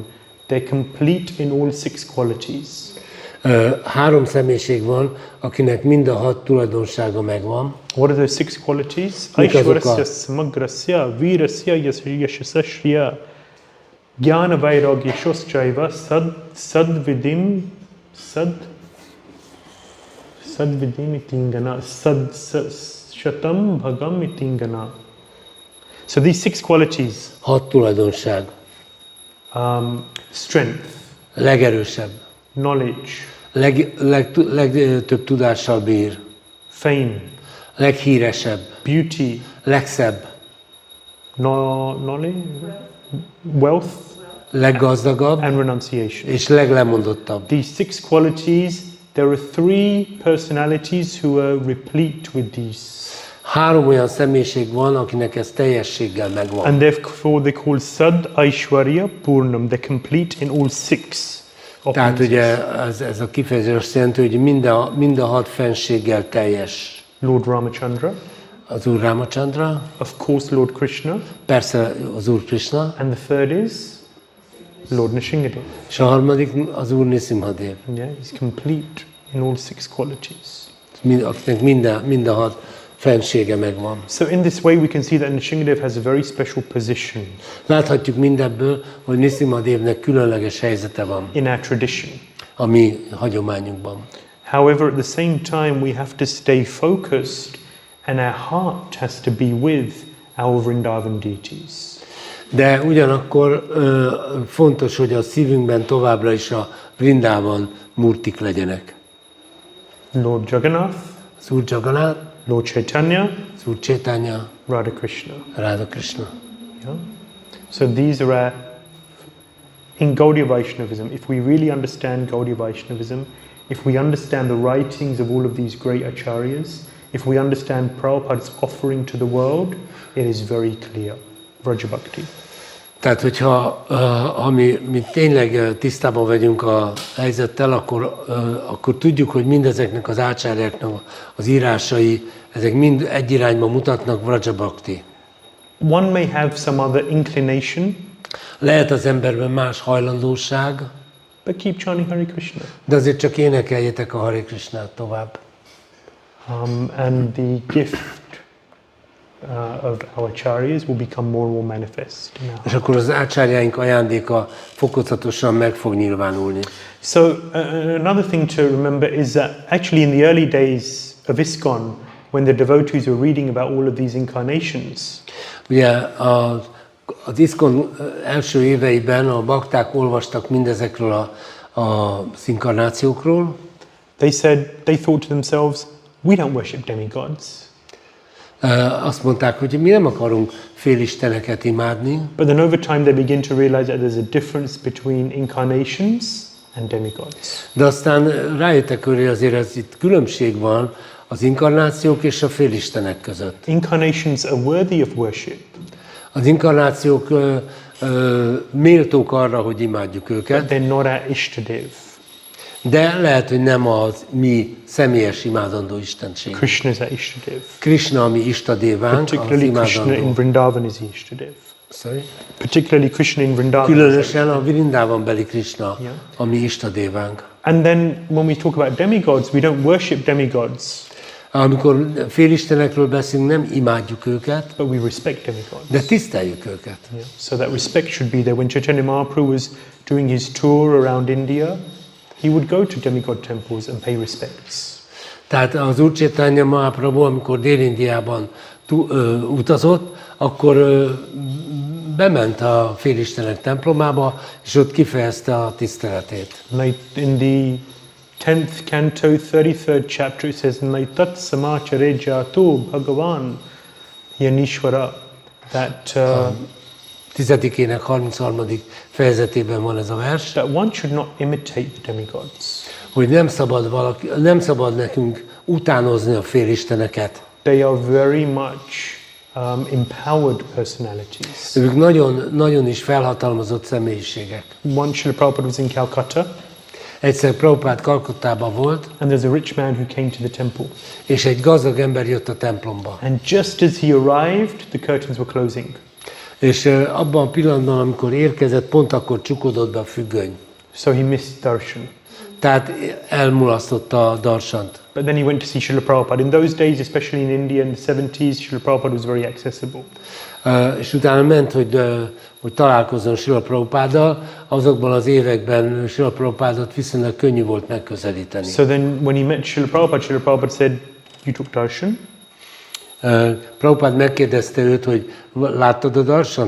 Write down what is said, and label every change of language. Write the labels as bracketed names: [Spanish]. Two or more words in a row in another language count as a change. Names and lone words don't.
[English] They're complete in all 6 qualities. [Hungarian] 3 személyiség van, akinek mind a 6 tulajdonsága megvan. [English] What are those 6 qualities? [Hungarian] Mik azok [Sanskrit] Aishwarasya, Samagrasya, Virasya, Yashasasya, Jnana Vairagya, Shoschaiva, Sad Vidim Itingana, Sad Shatam Bhagam Itingana. [English] So these 6 qualities, [Hungarian] 6 tulajdonság. [English] strength, [Hungarian] A legerősebb. [English] knowledge, [Hungarian] legtöbb tudással bír, [English] fame, [Hungarian] leghíresebb, [English] beauty, [Hungarian] legszebb, [English] knowledge, wealth, [Hungarian] leggazdagabb [English] and renunciation. [Hungarian] és leglemondottabb. [English] These 6 qualities, there are 3 personalities who are replete with these. [Hungarian] 3 olyan személyiség van, akinek ez teljességgel megvan. [English] And therefore they're called [Sanskrit] Sad Aishwarya Purnam. [English] They're complete in all 6. [Hungarian] Tehát ugye ez a kifejezés azt jelenti, hogy mind a 6 fenséggel teljes. [English] Lord Ramachandra, [Hungarian] Az Úr Ramachandra, [English] of course Lord Krishna, [Hungarian] persze az Úr Krishna, [English] and the third is Lord Nrsimhadev. [Hungarian] és a harmadik az Úr Nrsimhadev. [English] Yeah, he's complete in all 6 qualities. [Hungarian] Akinek mind a 6 fensége megvan. [English] So in this way we can see that Nrsimhadev has a very special position [Hungarian] Láthatjuk mindebből, hogy Nrsimhadevnek különleges helyzete van [English] in our tradition. [Hungarian] a mi hagyományunkban. [English] However, at the same time we have to stay focused and our heart has to be with our Vrindavan deities. [Hungarian] De ugyanakkor fontos, hogy a szívünkben továbbra is a Vrindában murtik legyenek. [English] Lord Jagannath, [Hungarian] Az Úr Jagannath, [English] Lord Chaitanya, [Hungarian] az Úr Chaitanya, [English] Radha Krishna. [Hungarian] Radha Krishna. [English] Yeah? So these are our, in Gaudiya Vaishnavism, if we really understand Gaudiya Vaishnavism, if we understand the writings of all of these great acharyas, if we understand Prabhupada's offering to the world, it is very clear. [Sanskrit] Vraja Bhakti. [Hungarian] Tehát, hogyha mi tényleg tisztában vagyunk a helyzettel, akkor tudjuk, hogy mindezeknek az ácsárjáknak az írásai, ezek mind egy irányba mutatnak, [Sanskrit] Vraja Bhakti. [English] One may have some other inclination, [Hungarian] Lehet az emberben más hajlandóság, [English] but keep chanting Hare Krishna. [Hungarian] de azért csak énekeljétek a Hare Krishnát tovább. [English] And the gift of our acharyas will become more and more manifest. [Hungarian] És akkor az ácsárjáink ajándéka fokozatosan meg fog nyilvánulni. [English] So another thing to remember is that actually in the early days of ISKCON, when the devotees were reading about all of these incarnations, [Hungarian] Ugye az ISKCON első éveiben a bakták olvastak mindezekről az inkarnációkról. [English] they thought to themselves, we don't worship demigods. [Hungarian] Azt mondták, hogy mi nem akarunk félisteneket imádni, [English] But then over time they begin to realize that there's a difference between incarnations and demigods. [Hungarian] de aztán rájöttek, hogy azért ez itt különbség van az inkarnációk és a félistenek között. [English] Incarnations are worthy of worship, [Hungarian] Az inkarnációk méltók arra, hogy imádjuk őket, [English] they're not our Ishtadev. [Hungarian] de lehet, hogy nem az mi személyes imádandó istenség. [English] Krishna is our Ishtadev. [Hungarian] Krishna a mi istadévánk, az [English] Particularly Krishna in [Hungarian] imádandó. [English] Vrindavan is the Ishtadev. Sorry? Particularly Krishna in Vrindavan. [Hungarian] Különösen a Vrindában beli Krishna, [English] Yeah. [Hungarian] a mi istadévánk. [English] And then when we talk about demigods, we don't worship demigods, [Hungarian] Amikor félistenekről beszélünk, nem imádjuk őket, [English] but we respect demigods. [Hungarian] de tiszteljük őket. [English] Yeah. So that respect should be there. When Chaitanya Mahaprabhu was doing his tour around India, he would go to demigod temples and pay respects. [Hungarian] Tehát az Úr Chaitanya Mahaprabhu, amikor Dél-Indiában utazott, akkor bement a félistenek templomába, és ott kifejezte a tiszteletét. [English] In the 10th canto, 33rd chapter, it says, [Sanskrit] Naitat samachare jato bhagavan yanishvara. [English] That, [Hungarian] 10-ének 33. fejezetében van ez a vers, [English] that one should not imitate the demigods. [Hungarian] hogy nem szabad nekünk utánozni a félisteneket. [English] They are very much empowered personalities. [Hungarian] Ők nagyon is felhatalmazott személyiségek. [English] Once Srila Prabhupada was in Calcutta, [Hungarian] Egyszer Prabhupád Kalkuttában volt, [English] and there's a rich man who came to the temple. [Hungarian] és egy gazdag ember jött a templomba. [English] And just as he arrived, the curtains were closing. [Hungarian] És abban a pillanatban, amikor érkezett, pont akkor csukódott be a függöny. [English] So he missed darshan. [Hungarian] Tehát elmulasztotta a darsant. [English] But then he went to see Srila Prabhupada. In those days, especially in India in the 70s, Srila Prabhupada was very accessible. [Hungarian] És utána ment, hogy találkozzon Srila Prabhupáddal. Azokban az években Srila Prabhupádot viszonylag könnyű volt megközelíteni. [English] So then when he met Srila Prabhupada said, you took darshan? [Hungarian] Prabhupád megkérdezte őt, hogy láttad a darsant?